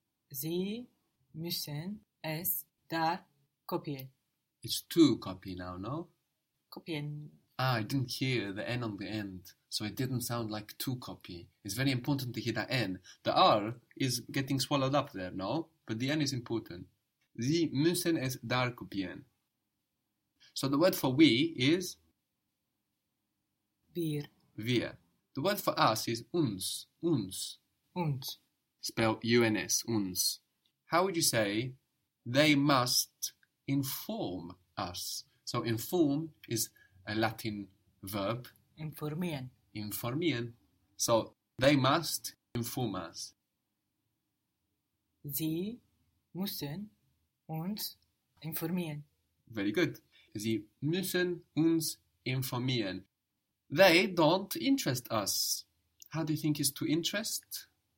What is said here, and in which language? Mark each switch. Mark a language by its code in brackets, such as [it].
[de] Sie müssen es dar kopieren. [en] It's to copy now, no? [de] Kopieren. [en] Ah, I didn't hear the N on the end, so it didn't sound like to copy. It's very important to hear that N. The R is getting swallowed up there, no? But the N is important. [de] Sie müssen es dar kopieren. [en] So the word for we is? [de] Wir. [en] Wir. The word for us is uns. Uns. [de] Uns. [en] Spell U-N-S, uns. How would you say they must inform us? So inform is a Latin verb. [de] Informieren. Informieren. [en] So they must inform us. [de] Sie müssen uns informieren. [en] Very good. [de] Sie müssen uns informieren. [en] They don't interest us. How do you think is to interest?